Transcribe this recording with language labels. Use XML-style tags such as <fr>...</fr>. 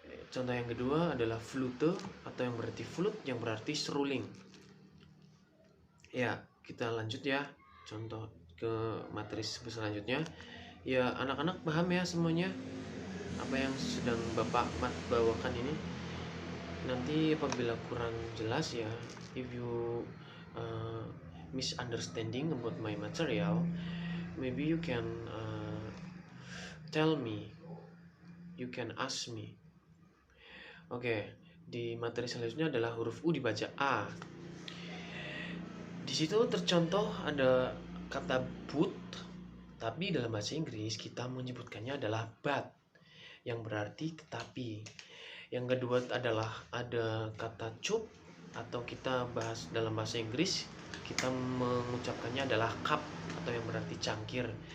<id>Contoh yang kedua adalah flute atau yang berarti flute yang berarti seruling. Ya, kita lanjut ya. Contoh ke materi selanjutnya. Ya, anak-anak paham ya semuanya apa yang sedang Bapak Mat bawakan ini. Nanti apabila kurang jelas ya,</id> <en>if you misunderstanding about my material, maybe you can tell me, you can ask me.</en> <id>Oke, di materi selanjutnya adalah huruf U dibaca A. Di situ tercontoh ada kata but, tapi dalam bahasa Inggris kita menyebutkannya adalah but, yang berarti tetapi. Yang kedua adalah ada kata cup, atau kita bahas dalam bahasa Inggris kita mengucapkannya adalah cup atau yang berarti cangkir.</id>